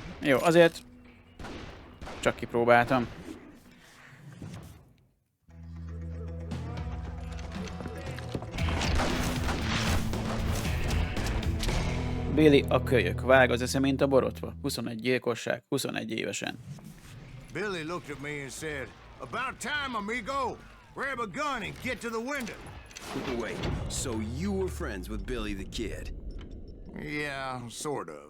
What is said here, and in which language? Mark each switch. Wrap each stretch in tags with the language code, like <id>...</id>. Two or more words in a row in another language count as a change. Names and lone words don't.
<hu>Jó, azért csak kipróbáltam. Billy a kölyök. Vág az esze, mint a borotva. 21 gyilkosság, 21 évesen.</hu> <en>Billy looked at me and said, "About time, amigo. Grab a gun and get to the window." Wait, so you were friends with Billy the Kid? Yeah, sort of.</en>